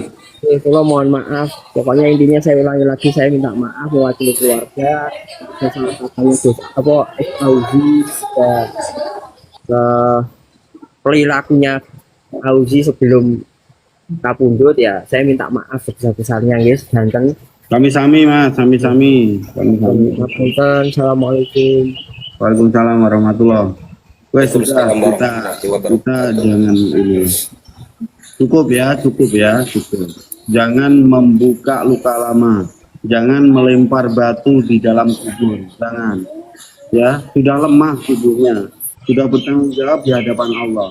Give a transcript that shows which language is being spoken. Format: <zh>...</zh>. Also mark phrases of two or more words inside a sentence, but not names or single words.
<id>Kalau mohon maaf, pokoknya intinya saya ulangi lagi, saya minta maaf mewakili keluarga, saya salah satunya Auzi, perilakunya Auzi sebelum kapundut ya, saya minta maaf sebesar-besarnya guys, jantan.</id> <jv>Sami-sami Mas, sami-sami. Sami-sami.</jv> <ar>Assalamualaikum. وعليكم السلام ورحمة الله.</ar> <id>Wes sudah kita jangan ini. Cukup ya. Jangan membuka luka lama. Jangan melempar batu di dalam kubur. Jangan. Ya, sudah lemah tubuhnya. Sudah bertanggung jawab di hadapan Allah.</id>